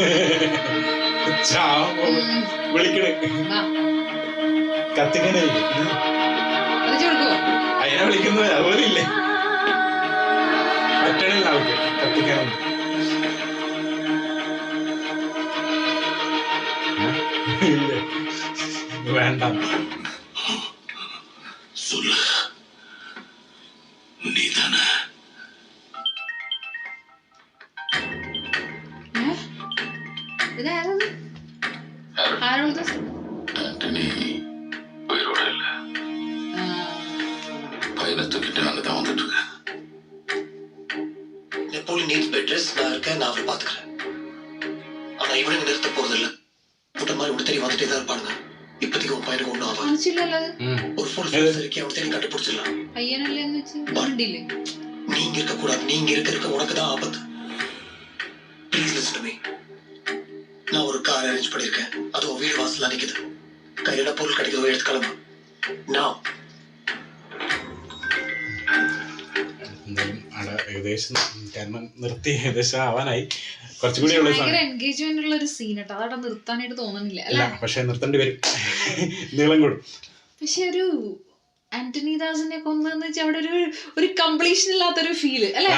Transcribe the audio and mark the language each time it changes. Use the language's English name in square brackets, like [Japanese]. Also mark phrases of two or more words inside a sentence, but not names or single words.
[Malayalam] വിളിക്കണേ കത്തിക്കണേ, അതിനെ വിളിക്കുന്നത് അതുപോലെ ഇല്ലേ, പറ്റണില്ല അവർക്ക് കത്തിക്കണം. വേണ്ട [Tamil] சொல்லு, நீ தானே? [Malayalam] ഇതാരത്? ആരോട്? [Tamil] ஆண்டனி உயிரோட இல்ல, பையனை தூக்கிட்டு நாங்க தான் வந்துட்டு இருக்கேன். நெப்போலியன் [English] needs bed rest, [Tamil] நான் இருக்கேன், நான் அவரை பாத்துக்கிறேன். ஆனா இவனுங்க நிறுத்த போறது இல்ல. முட்டை மாதிரி உடனே தேடி வந்துட்டே தான் இருப்பானுங்க. இப்போதைக்கு உன் பையனுக்கு ஒண்ணும் ஆகாது. [Malayalam] കാണിച്ചില്ലല്ലോ അത്. [Tamil] ஒரு [English] full force [Tamil] இருக்கு, அவனை தேடி கண்டுபிடிச்சிடலாம். [Malayalam] പയ്യനല്ലേ എന്ന് വെച്ച് വണ്ടിയില്ലേ? [Tamil] நீங்க இருக்க கூடாது, நீங்க இருக்க உனக்கு தான் ஆபத்து. [English] Please listen to me. [Tamil] நான் ஒரு [English] car arrange [Tamil] பண்ணிருக்கேன், அது உன் வீடு வாசல்ல நிக்குது. கையில பொருள் கிடைக்குதோ எடுத்து கிளம்பு. நான் [Malayalam] എന്തായാലും അവിടെ ഏകദേശം കാരണം നിർത്തി ഏകദേശം ആവാനായി, കുറച്ചുകൂടി ഉള്ള ഭയങ്കര എൻഗേജ്മെന്റ് ഉള്ള ഒരു സീൻ കേട്ടോ, അതവിടെ നിർത്താനായിട്ട് തോന്നുന്നില്ല അല്ല, പക്ഷെ നിർത്തേണ്ടി വരും, നീളം കൂടും. പക്ഷെ ഒരു ആന്റണി ദാസിനെ കൊന്നെന്ന് വെച്ചാൽ അവിടെ ഒരു കംപ്ലീഷൻ ഇല്ലാത്തൊരു ഫീല് അല്ലെ.